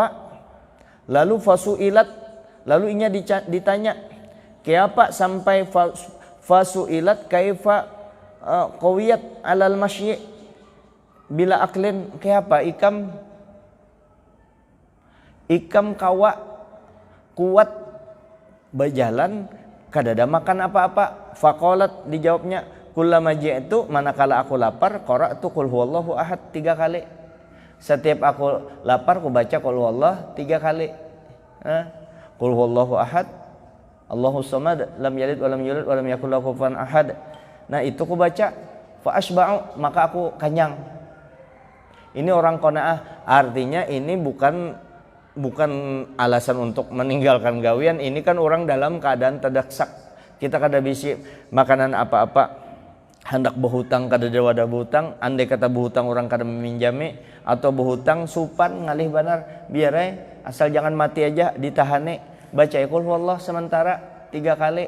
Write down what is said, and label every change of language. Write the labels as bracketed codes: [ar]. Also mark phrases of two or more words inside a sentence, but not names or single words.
[bjn] Lalu fasuilat, lalu inya ditanya, kenapa sampai [ar] فسئلت كيف قويت على المشي بلا أكل, [bjn] kenapa ikam kawa kuat berjalan kada ada makan apa-apa. Faqalat, dijawabnya, [ar] كلما جئت, [bjn] manakala aku lapar, [ar] قرأت قل هو الله أحد [bjn] 3 kali. Setiap aku lapar aku baca [ar] قل هو الله [bjn] 3 kali. [ar] قل هو الله أحد، الله الصمد، لم يلد ولم يولد ولم يكن له كفوا أحد. [bjn] Nah, itu aku baca, [ar] فأشبع, [bjn] maka aku kenyang. Ini orang qanaah, artinya ini bukan alasan untuk meninggalkan gawian. Ini kan orang dalam keadaan terdaksak, kita kada bisi makanan apa-apa, hendak berhutang kada ada wadah berhutang, andai kata berhutang orang kada meminjami, atau berhutang supan ngalih banar, biar asal jangan mati aja ditahane, baca [ar] قل هو الله [bjn] sementara 3 kali.